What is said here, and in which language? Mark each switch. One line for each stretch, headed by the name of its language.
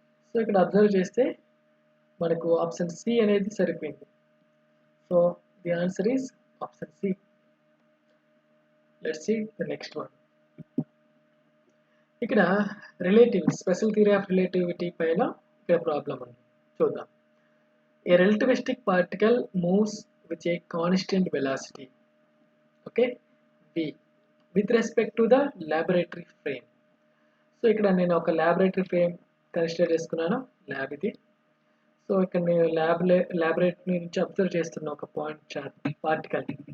Telugu: So ఇక్కడ observe చేస్తే మనకు ఆప్షన్ సి అనేది సరిపోయింది.
English: So the answer is option C. Let's see the next one.
Telugu: ఇక్కడ relative special theory of relativity పైన ఇక్కడ ప్రాబ్లం ఉంది, చూద్దాం.
English: A relativistic particle moves with a constant velocity, okay, v, with respect to the laboratory frame.
Telugu: So ఇక్కడ నేను ఒక laboratory frame consider చేసుకున్నాను, lab ఇది. సో ఇక్కడ నేను ల్యాబొరేటరీ నుంచి అబ్జర్వ్ చేస్తున్న ఒక పార్టికల్.